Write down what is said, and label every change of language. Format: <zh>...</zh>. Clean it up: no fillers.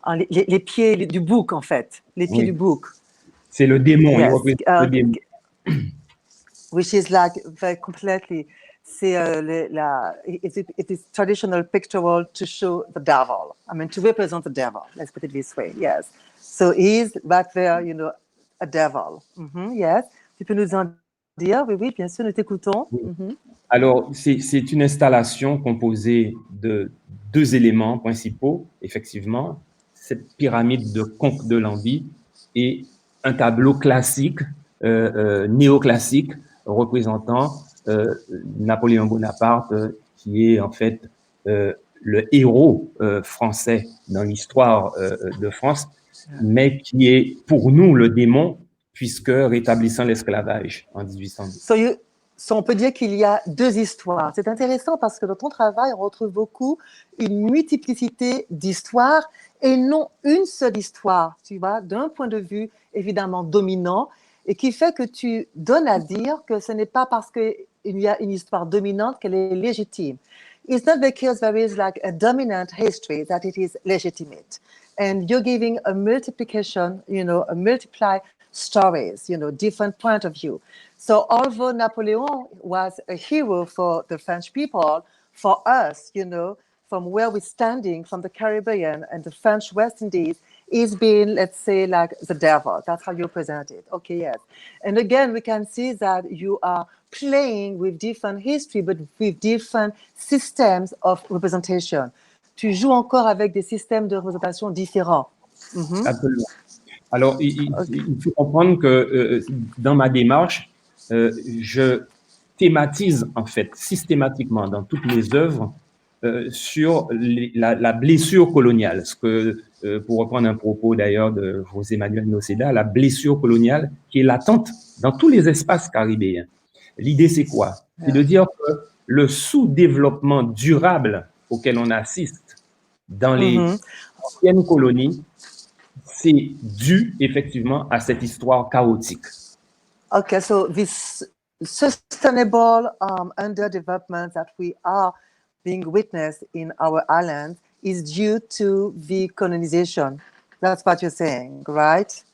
<fr>Les pieds du bouc, en fait. Les pieds du bouc. C'est le démon, il représente le démon.</fr> <en>Which is like very completely, it is traditional pictorial to show the devil. I mean, to represent the devil, let's put it this way, yes. So he's back there, you know, a devil. Yes.</en> <fr>Tu peux nous en dire? Oui, bien sûr, nous t'écoutons. Oui. Alors, c'est une installation composée de deux éléments principaux, effectivement, cette pyramide de Conques de Lambie et un tableau classique, néoclassique, représentant Napoléon Bonaparte, qui est en fait le héros français dans l'histoire de France, mais qui est pour nous le démon, puisque rétablissant l'esclavage en 1812. So on peut dire qu'il y a deux histoires. C'est intéressant parce que dans ton travail, on retrouve beaucoup une multiplicité d'histoires et non une seule histoire, tu vois, d'un point de vue évidemment dominant, et qui fait que tu donnes à dire que ce n'est pas parce qu'il y a une histoire dominante qu'elle est légitime.</fr> <en>It's not because there is like a dominant history that it is legitimate. And you're giving a multiplication, you know, a multiply stories, you know, different point of view. So although Napoleon was a hero for the French people, for us, you know, from where we're standing, from the Caribbean and the French West Indies, he's been, let's say, like the devil. That's how you present it. Okay, yes. And again, we can see that you are playing with different history, but with different systems of representation.</en> <fr>Tu joues encore avec des systèmes de représentation différents. Mm-hmm. Absolument. Alors, il faut comprendre que dans ma démarche, je thématise en fait systématiquement dans toutes mes œuvres sur la blessure coloniale. Ce que, pour reprendre un propos d'ailleurs de José Manuel Noceda, la blessure coloniale qui est latente dans tous les espaces caribéens. L'idée, c'est quoi? C'est de dire que le sous-développement durable auquel on assiste dans les anciennes colonies, c'est dû effectivement à cette histoire chaotique.</fr> <en>Okay, so this sustainable underdevelopment that we are being witnessed in our island is due to the colonization. That's what you're saying, right?</en>